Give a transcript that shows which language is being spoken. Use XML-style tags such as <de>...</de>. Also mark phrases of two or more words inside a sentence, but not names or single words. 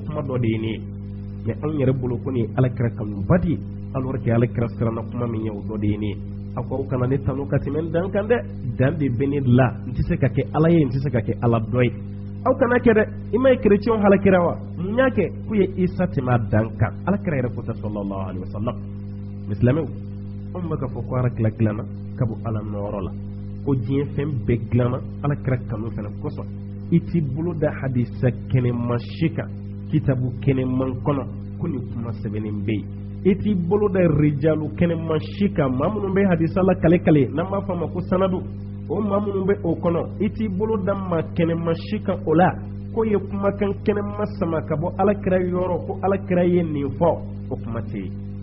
<bm>kuma dɔ de ye nin ye mɛ anw yɛrɛ bolo ko nin ye alakira kanuba de ye</bm> <fr>alors que</fr> <bm>alakira siranna kuma min ye o dɔ de ye nin ye a ko aw kana ne tanu ka tɛmɛ n dan kan dɛ dan de bɛ ne la n tɛ se ka kɛ ala ye n tɛ se ka kɛ ala dɔ ye aw kana kɛ dɛ i ma ye kerecɛnw halakira wa mun y'a kɛ k'u ye Isa tɛmɛ a dan kan alakira yɛrɛ ko tɛ</bm> <ar>sallallahu alaihi wasallam</ar> <bm>mɛ silamɛw anw bɛ ka fɔ ko alakira dilanna ka bɔ ala nɔɔrɔ la ko diɲɛ fɛn bɛɛ dilanna alakira kanu fana kosɔn i t'i bolo da hadisa kɛnɛma si kan kitabu kɛnɛman kɔnɔ ko nin kuma sɛbɛnnen bɛ yen i t'i bolo da rijalu kɛnɛma si kan maa minnu bɛ hadisa la kale kale n'an b'a fɔ a ma ko sanadu o maa minnu bɛ o kɔnɔ i t'i bolo da maa kɛnɛma si kan o la ko ye kumakan kɛnɛma sama ka bɔ alakira yɔrɔ ko alakira ye nin fɔ o kuma tɛ yen</bm>